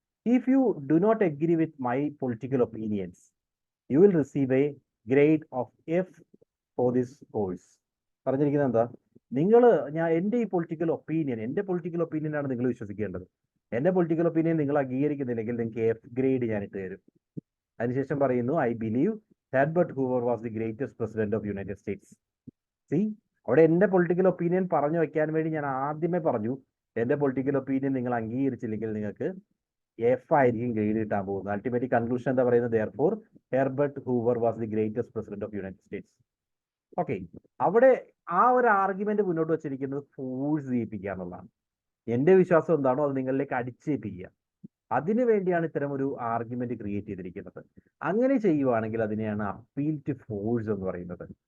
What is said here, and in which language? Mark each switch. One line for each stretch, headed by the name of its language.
English: If you do not agree with my political opinions you will receive a grade of F for this course.
Malayalam: പറഞ്ഞിരിക്കുന്നത് എന്താ? എൻ്റെ political ഒപ്പീനിയനാണ് നിങ്ങൾ വിശ്വസിക്കേണ്ടത്. എൻ്റെ political opinion നിങ്ങൾ അംഗീകരിക്കുന്നില്ലെങ്കിൽ നിങ്ങൾക്ക് F grade ഞാൻ ഇട്ട് തരും. അതിനുശേഷം പറയുന്നു,
English: I believe Herbert Hoover was the greatest president of United States.
Malayalam: See, അവിടെ എൻ്റെ പൊളിറ്റിക്കൽ ഒപ്പീനിയൻ പറഞ്ഞു വെക്കാൻ വേണ്ടി ഞാൻ ആദ്യമേ പറഞ്ഞു, എൻ്റെ പൊളിറ്റിക്കൽ ഒപ്പീനിയൻ നിങ്ങൾ അംഗീകരിച്ചില്ലെങ്കിൽ നിങ്ങൾക്ക് F ആയിരിക്കും ഗ്രേഡ് കിട്ടാൻ പോകുന്നത്. അൾട്ടിമേറ്റ് കൺക്ലൂഷൻ എന്താ പറയുന്നത്?
English: Therefore, Herbert Hoover was the greatest president of United States.
Malayalam: Okay, അവിടെ ആ ഒരു ആർഗ്യുമെന്റ് മുന്നോട്ട് വെച്ചിരിക്കുന്നത് ഫോഴ്സ് ചെയ്യിപ്പിക്കുക എന്നുള്ളതാണ്. എൻ്റെ വിശ്വാസം എന്താണോ അത് നിങ്ങളിലേക്ക് അടിച്ചേൽപ്പിക്കുക. അതിനു വേണ്ടിയാണ് ഇത്തരം ഒരു ആർഗ്യുമെന്റ് ക്രിയേറ്റ് ചെയ്തിരിക്കുന്നത്. അങ്ങനെ ചെയ്യുവാണെങ്കിൽ അതിനെയാണ് അപ്പീൽ ടു ഫോഴ്സ് എന്ന് പറയുന്നത്.